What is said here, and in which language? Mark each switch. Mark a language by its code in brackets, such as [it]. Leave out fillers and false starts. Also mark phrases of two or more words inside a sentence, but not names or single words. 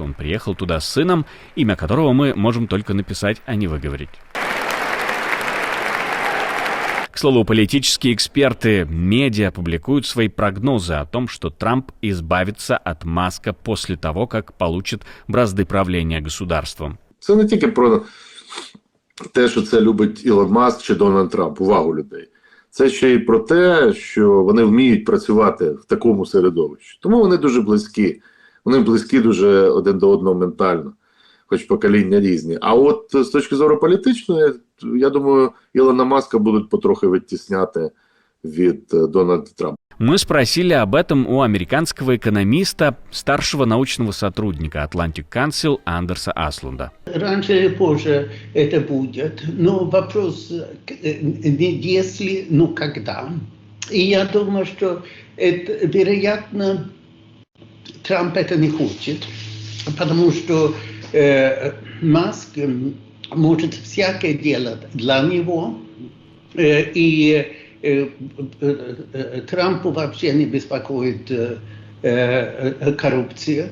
[ru] Он приехал туда с сыном, имя которого мы можем только написать, а не выговорить. К слову, политические эксперты, медиа публикуют свои прогнозы о том, что Трамп избавится от Маска после того, как получит бразды правления государством. [uk] Це не тільки про те, що це любить Ілон Маск чи Дональд Трамп, увагу людей. Це ще й про те, що вони вміють працювати в такому середовищі. Тому вони дуже близькі. Вони близькі дуже один до одного ментально, хоч покоління різні. А от з точки зору політичної, я думаю, Ілона Маска будуть потрохи відтісняти від Дональда Трампа. [ru] Мы спросили об этом у американского экономиста, старшего научного сотрудника Atlantic Council Андерса Аслунда. Раньше или позже это будет, но вопрос не если, но когда. И я думаю, что это, вероятно, Трамп это не хочет, потому что Маск может всякое делать для него, и Трампу вообще не беспокоит коррупция.